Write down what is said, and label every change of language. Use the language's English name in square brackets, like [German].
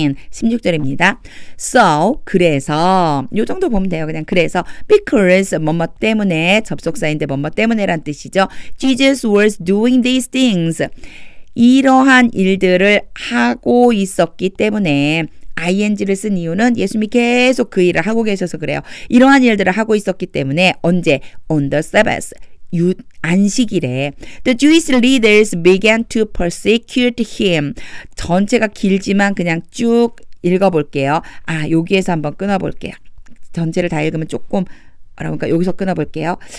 [Korean] 16절입니다. So, 그래서 요 정도 보면 돼요. 그냥 그래서 because 뭐뭐 때문에 접속사인데 뭐뭐 때문에란 뜻이죠. [English] Jesus was doing these things. [Korean] 이러한 일들을 하고 있었기 때문에 ing를 쓴 이유는 예수님이 계속 그 일을 하고 계셔서 그래요. 이러한 일들을 하고 있었기 때문에 언제? [English] On the Sabbath. [Korean] 안식일에 [English] The Jewish leaders began to persecute him. [Korean] 전체가 길지만 그냥 쭉 읽어볼게요. 아, 여기에서 한번 끊어볼게요. 전체를 다 읽으면 조금 그러니까 여기서 끊어볼게요.